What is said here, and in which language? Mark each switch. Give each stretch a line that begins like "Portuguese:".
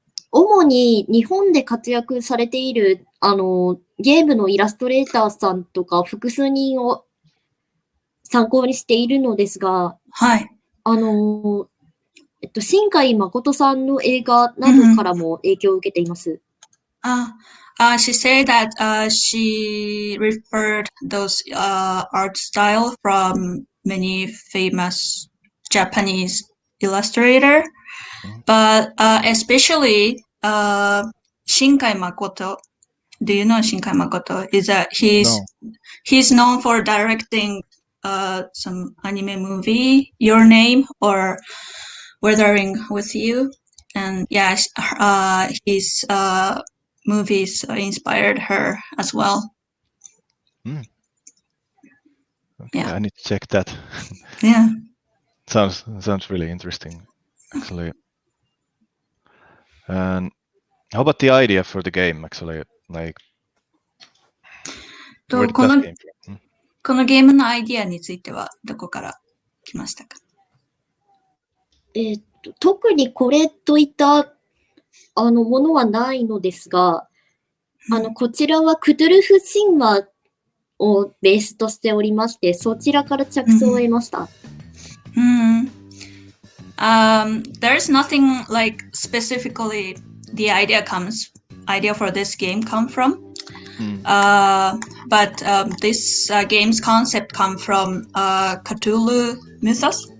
Japanese: 主に日本で活躍されている、ゲームのイラストレーターさんとか複数人を参考にしているのですが、はい。新海誠さんの映画などからも影響を受けています。
English: She said that she referred those art style from many famous Japanese illustrator, but especially Shinkai Makoto. Do you know Shinkai Makoto? He's known for directing some anime movie, Your Name or Weathering with You, and yeah, his movies inspired her as well. Okay, Yeah. I need to check that. Yeah. Sounds really interesting, actually. And how about the idea for the game, actually? Like, where did that came from?
Japanese: このゲームのアイディアについてはどこから来ましたか？特にこれといったものはないのですが、こちらはクトゥルフ神話をベースとしておりまして、そちらから着想を得ました。
English: There's nothing like specifically the idea for this game come from. But this game's concept come from Cthulhu mythos.